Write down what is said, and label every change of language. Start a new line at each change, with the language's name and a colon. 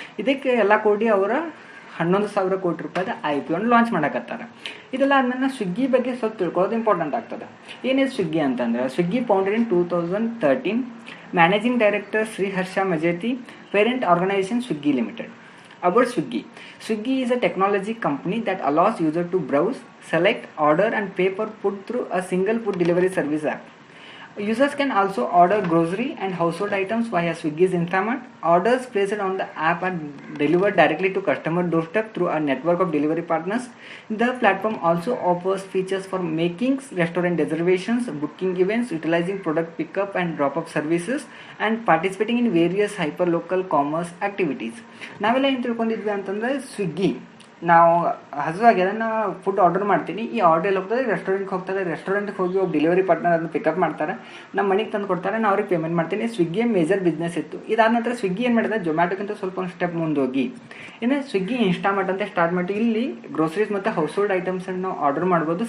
Kannada: ಇದಕ್ಕೆ ಎಲ್ಲ ಕೂಡಿ ಅವರ 11,000 ಕೋಟಿ ರೂಪಾಯಿದ IPO ಲಾಂಚ್ ಮಾಡಕತ್ತಾರೆ. ಇದೆಲ್ಲ ಆದ್ಮೇಲೆ ಸ್ವಿಗ್ಗಿ ಬಗ್ಗೆ ಸ್ವಲ್ಪ ತಿಳ್ಕೊಳ್ಳೋದು ಇಂಪಾರ್ಟೆಂಟ್ ಆಗ್ತದೆ. ಏನಿದೆ ಸ್ವಿಗ್ಗಿ ಅಂತಂದ್ರೆ,
English: Swiggy founded in 2013,
Kannada: managing director Shri Harsha ಮಜೇತಿ, parent organisation Swiggy limited.
English: About Swiggy. Swiggy is a technology company that allows users to browse, select, order and pay for food through a single food delivery service app. Users can also order grocery and household items via Swiggy's Instamart. Orders placed on the app are delivered directly to customer doorstep through a network of delivery partners. The platform also offers features for making restaurant reservations, booking events, utilizing product pickup and drop-off services, and participating in various hyper-local commerce activities.
Kannada: ನಾವೆಲ್ಲ ಏನು ತಿಳ್ಕೊಂಡಿದ್ವಿ ಅಂತಂದರೆ, ಸ್ವಿಗ್ಗಿ ನಾವು ಹಸುವಾಗ್ಯದ, ನಾವು food order ಮಾಡ್ತೀನಿ, ಈ order ಎಲ್ಲ ಹೋಗ್ತದೆ ರೆಸ್ಟೋರೆಂಟ್ಗೆ ಹೋಗ್ತದೆ, ರೆಸ್ಟೋರೆಂಟ್ಗೆ ಹೋಗಿ ಒಬ್ಬ ಡೆಲಿವರಿ ಪಾರ್ಟ್ನರ್ ಅದನ್ನು ಪಿಕಪ್ ಮಾಡ್ತಾರೆ, ನಮ್ಮ ಮನೆಗೆ ತಂದು ಕೊಡ್ತಾರೆ, ನಾವು ಅವ್ರಿಗೆ ಪೇಮೆಂಟ್ ಮಾಡ್ತೀನಿ. ಸ್ವಿಗ್ಗಿ ಮೇಜರ್ ಬಿಸ್ನೆಸ್ ಇತ್ತು. ಇದಾದ ನಂತರ ಸ್ವಿಗ್ಗಿ ಏನು ಮಾಡಿದೆ, ಜೊಮ್ಯಾಟೋಕ್ಕಿಂತ ಸ್ವಲ್ಪ ಒಂದು ಸ್ಟೆಪ್ ಮುಂದೋಗಿ ಏನು ಸ್ವಿಗ್ಗಿ ಇನ್ಸ್ಟಾಮಾರ್ಟ್ ಅಂತ ಸ್ಟಾರ್ಟ್ ಮಾಡಿ, ಇಲ್ಲಿ ಗ್ರೋಸರೀಸ್ ಮತ್ತು ಹೌಸ್ ಹೋಲ್ಡ್ ಐಟಮ್ಸನ್ನು ನಾವು ಆರ್ಡರ್ ಮಾಡ್ಬೋದು.